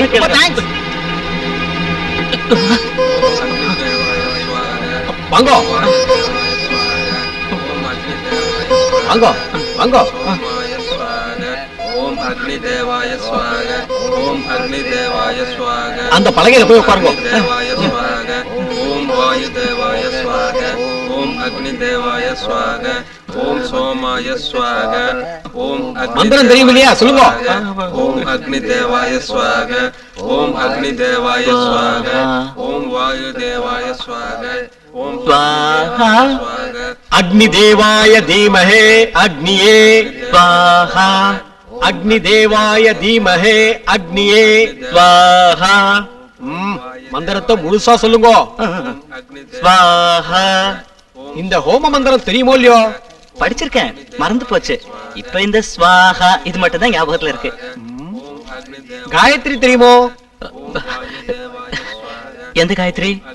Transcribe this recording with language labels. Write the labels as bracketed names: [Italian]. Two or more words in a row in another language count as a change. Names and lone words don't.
[Tamil] வாங்க வாங்க வாங்க. [Sanskrit] ॐ अग्नि देवाय स्वाहा. ॐ अग्नि देवाय स्वाहा. [Tamil] அந்த பலகையில போய் உட்காருங்க. [Sanskrit] देवाय स्वाहा. वायुदेवाय स्वाहा ओम अग्निदेवाय स्वाहा ओम सोमाय स्वाहा ओम [Tamil] மந்திரம் தெரியும் இல்லையா சொல்லுங்க [Sanskrit] ओम अग्निदेवाय स्वाहा ओम अग्निदेवाय स्वाहा ओम वायुदेवाय स्वाहा ओम स्वाहा अग्निदेवाय धीमहे अग्निये स्वाहा अग्निदेवाय धीमहे अग्निये स्वाहा [Tamil] மந்திரத்தை முழுசா சொல்லுங்க [Sanskrit] स्वाहा [Tamil] இந்த ஹோம மந்திரம் தெரியுமோ இல்லையோ படிச்சிருக்கேன் மறந்து போச்சு இப்ப இந்த ஸ்வாஹா இது மட்டும் தான் ஞாபகத்துல இருக்கு காயத்ரி தெரியுமோ எந்த காயத்ரி